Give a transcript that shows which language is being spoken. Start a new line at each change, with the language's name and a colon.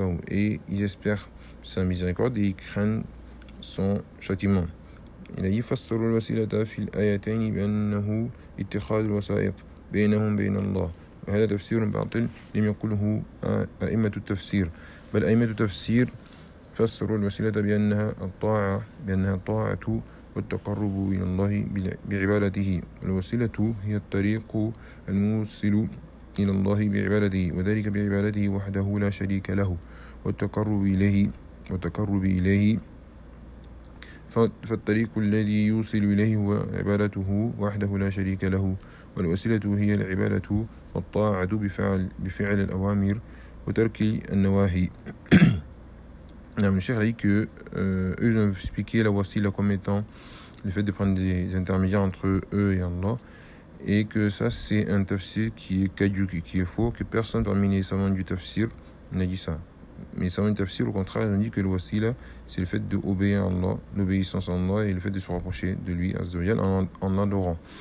French: Et ils espèrent sa miséricorde et ils craignent son châtiment. Il a
Arabic: يفسر الوسيلة في الآيتين بأنه اتخاذ الوسائط بينهم بين الله وهذا تفسير باطل لم يقله أئمة التفسير بل أئمة التفسير فسروا الوسيلة بأنها الطاعة بأنها الطاعة والتقرب إلى الله بعبادته الوسيلة هي الطريق الموصل إلى الله بعبادته وذلك بعبادته وحده لا شريك له والتقرب إليه والتقرب إليه فالطريق الذي يوصل إليه هو عبادته وحده لا شريك له والوسيلة هي العبادة والطاعة بفعل الأوامر وترك النواهي.
French: Non, le cheikh a dit que eux ont expliqué la wasila comme étant le fait de prendre des intermédiaires entre eux et Allah, et que ça c'est un tafsir qui est caduque et qui est faux, que personne parmi les savants du tafsir n'a dit ça. Mais les savants du tafsir, au contraire, ils ont dit que le wasila c'est le fait d'obéir à Allah, l'obéissance à Allah et le fait de se rapprocher de lui azzawajal, en l'adorant.